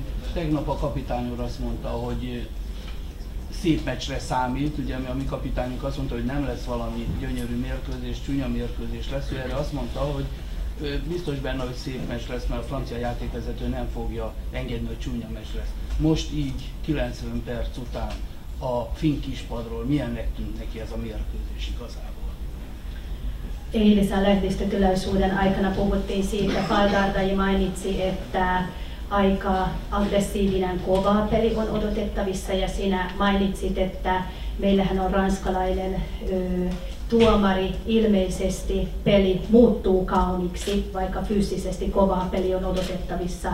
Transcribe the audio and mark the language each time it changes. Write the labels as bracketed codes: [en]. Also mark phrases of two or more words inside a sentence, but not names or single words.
[hu] Tegnap a kapitány úr azt mondta, hogy szép meccsre számít, ugye a mi kapitányunk azt mondta, hogy nem lesz valami gyönyörű mérkőzés, csúnya mérkőzés lesz, ő erre azt mondta, hogy biztos benne, hogy szép meccs lesz, mert a francia játékvezető nem fogja engedni, hogy csúnya meccs lesz. Most így 90 perc után a finn kispadról milyennek tűnt neki ez a mérkőzés igazából? [fi] Eilisen lehdistötilaisuuden aikana puhuttiin siitä, Paldardai mainitsi, että aika aggressiivinen kova peli on odotettavissa ja sinä mainitsit, että meillähän on ranskalainen tuomari, ilmeisesti peli muuttuu kauniksi, vaikka fyysisesti kovaa peli on odotettavissa.